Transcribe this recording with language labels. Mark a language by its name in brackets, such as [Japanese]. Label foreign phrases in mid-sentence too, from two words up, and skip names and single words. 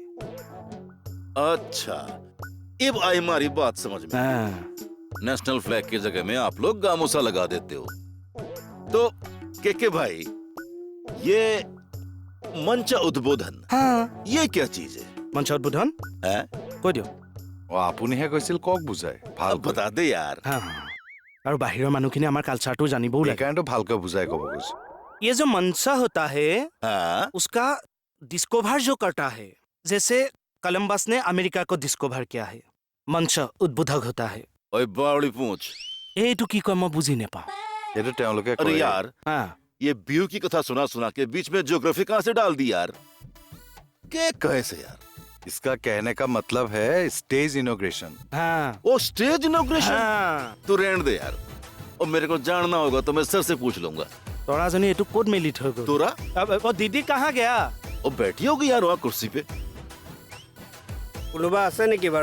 [Hindi] अच्छा, अब आई हमारी बात समझ में। हाँ, [English] national flag [Hindi] की जगह में आप लोग गामोसा लगा देते हो। तो के भाई, ये मंच उद्बोधन, हाँ। ये क्या चीज है? [Assamese] মঞ্চত বুধন [Hindi] हैं? [Assamese] কৈ দিয়ক। অ আপুনিহে কৈছিল কওক বুজাই [Hindi] अब [Assamese] ভালকৈ [Hindi] बता दे यार। हाँ, हाँ। [Assamese] আৰু বাহিৰৰ মানুহখিনি আমাৰ কালচাৰটো জানিবও লাগে। সেইকাৰণেতো ভালকৈ বুজাই ক'ব কৈছো [Hindi] ये जो मंचा होता है हाँ? उसका डिस्कवर जो करता है, जैसे कोलंबस ने अमेरिका को डिस्कवर किया है, मंच उद्बोधक होता है। ओए बावड़ी पूछ। [Assamese] এইটো কি কয় মই বুজি নাপাওঁ। সেইটো তেওঁলোকে [Hindi] अरे [Assamese] কয়। [Hindi] यार, हाँ, ये बिहू की कथा सुना सुना के बीच में ज्योग्राफी कहाँ से डाल दी यार? क्या कहे से यार? इसका कहने का मतलब है [English] stage inauguration. [Hindi] हाँ, वो [English] stage inauguration? [Hindi] हाँ। तू रहने दे यार, और मेरे को जानना होगा तो मैं सर से पूछ लूंगा। [Assamese] তৰাজনী এইটো ক'ত মেলি থৈ গ'ল? तोरा [Hindi] वो दीदी कहाँ गया? वो बैठी होगी यार वहाँ कुर्सी पे। [Assamese] কোনোবা আছে নেকি বাৰু?